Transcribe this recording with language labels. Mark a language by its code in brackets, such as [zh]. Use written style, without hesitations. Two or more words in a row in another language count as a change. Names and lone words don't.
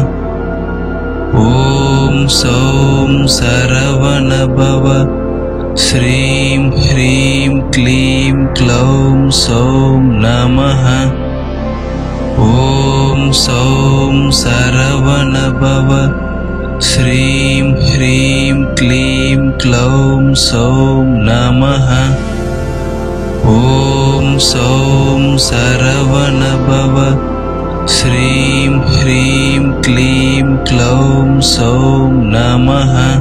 [sa] ॐ सौं शरवण भव. श्रीं ह्रीं क्लीं क्लौं सौं नमः. ॐ सौं शरवण भव. श्रीं ह्रीं क्लीं क्लौं सौं नमः। ॐ सौं सरवणभव श्रीं ह्रीं क्लीं क्लौं सौं नमः।